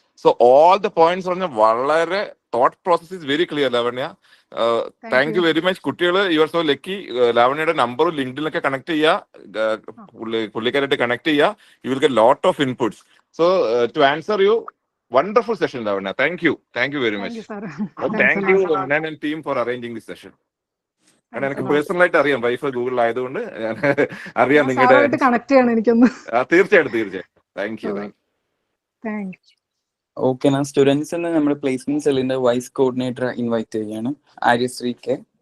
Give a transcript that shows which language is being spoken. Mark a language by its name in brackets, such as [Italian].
[English] so all the points [Malayalam] പറഞ്ഞ വളരെ [English] Thought process is very clear Lavanya. Thank you very much. [Malayalam] കുട്ടികൾ [English] You are so lucky. [Malayalam] ലാവണ്യയുടെ നമ്പറും ലിങ്ക്ഡിനൊക്കെ connect ചെയ്യുക, പുള്ളിക്കാരായിട്ട് connect ചെയ്യുക. [English] You will get lot of inputs. So to answer you, wonderful session, Lavanya. Thank you very much. Thank you, sir. Thank you, Hanan and team, for arranging this session. [Malayalam] കാരണം എനിക്ക് പേഴ്സണലായിട്ട് അറിയാം, wife ഗൂഗിളിലായതുകൊണ്ട് ഞാൻ അറിയാം നിങ്ങളുടെ. സാറുമായിട്ട് connect ചെയ്യണം എനിക്കൊന്ന്. തീർച്ചയായിട്ടും. Thank you. [English] Thanks. [Malayalam] ഓക്കെ, ഞാൻ സ്റ്റുഡൻസിന് നമ്മുടെ പ്ലേസ്മെന്റ് സെല്ലിന്റെ വൈസ് കോർഡിനേറ്റർ ഇൻവൈറ്റ് ചെയ്യാണ്, ആര്യശ്രീ കെ.